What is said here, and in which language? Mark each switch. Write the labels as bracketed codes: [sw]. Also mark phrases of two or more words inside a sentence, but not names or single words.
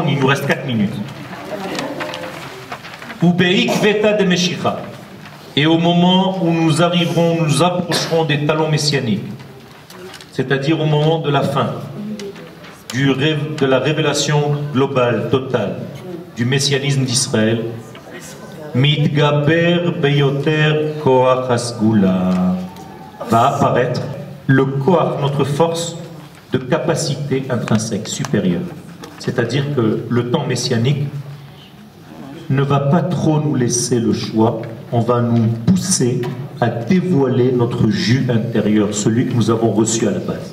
[fr] Il nous reste 4 minutes. [arc] ובעקבתא דמשיחא. [fr] Et au moment où nous arriverons, nous approcherons des talons messianiques, c'est-à-dire au moment de la fin, de la révélation globale, totale, du messianisme d'Israël, [he] מתגבר ביותר כוח הסגולה, [fr] va apparaître le koach, notre force de capacité intrinsèque supérieure. C'est-à-dire que le temps messianique ne va pas trop nous laisser le choix, on va nous pousser à dévoiler notre jus intérieur, celui que nous avons reçu à la base.